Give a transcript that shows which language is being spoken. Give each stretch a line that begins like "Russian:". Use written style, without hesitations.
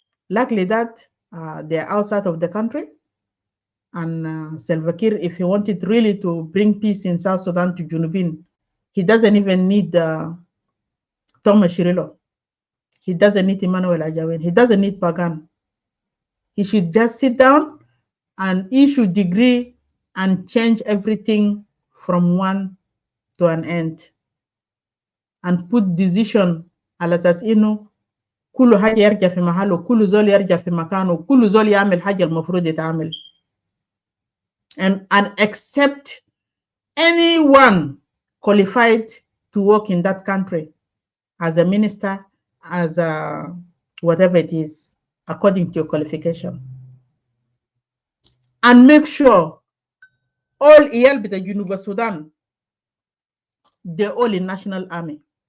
English: Luckily that they're outside of the country. And Salva Kiir, if he wanted really to bring peace in South Sudan to Junubin, he doesn't even need Thomas Shirilo. He doesn't need Emmanuel Ajawin. He doesn't need Pagan. He should just sit down and issue degree and change everything from one to an end. And put decision
Arabic: على أساس إنه كل حاجة يرجع في محله، كل زول يرجع في مكانه، كل زول يعمل حاجة المفروض يتعمل.
English: And accept anyone qualified to work in that country as a minister, as a whatever it is, according to your qualification. And make sure all
Arabic: iyal bita Junuba Sudan,
English: they're all in national army.